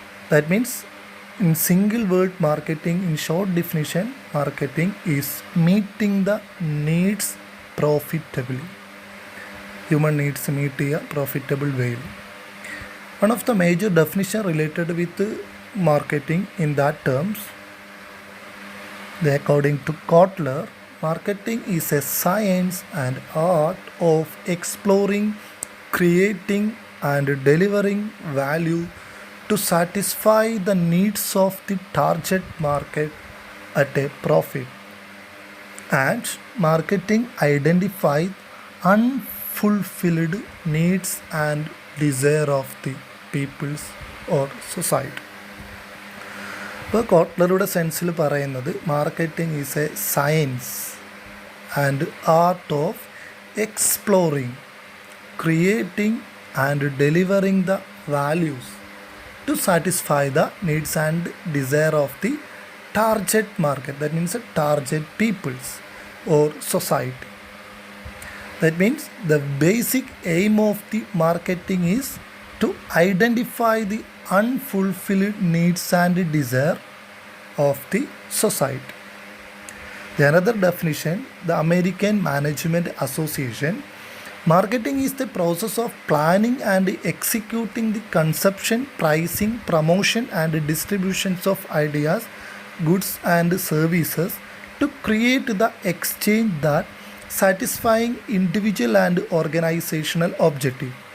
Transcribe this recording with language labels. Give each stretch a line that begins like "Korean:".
English: That means in single word marketing, in short definition, marketing is meeting the needs profitably.
Malayalam: Human needs meet ചെയ്യുക profitable വേയിൽ.
English: One of the major definition related with marketing in that terms, according to Kotler, marketing is a science and art of exploring, creating and delivering value to satisfy the needs of the target market at a profit. And marketing identifies unfulfilled needs and desire of the peoples or society.
Malayalam: ഇപ്പോൾ കോട്ട്ലറുടെ സെൻസിൽ പറയുന്നത്
English: Marketing is a science and art of exploring, creating and delivering the values to satisfy the needs and desire of the target market. That means target peoples or society. That means the basic aim of the marketing is to identify the unfulfilled needs and desire of the society. The another definition, the American Management Association, marketing is the process of planning and executing the conception, pricing, promotion and distributions of ideas, goods and services to create the exchange that satisfying individual and organizational objective.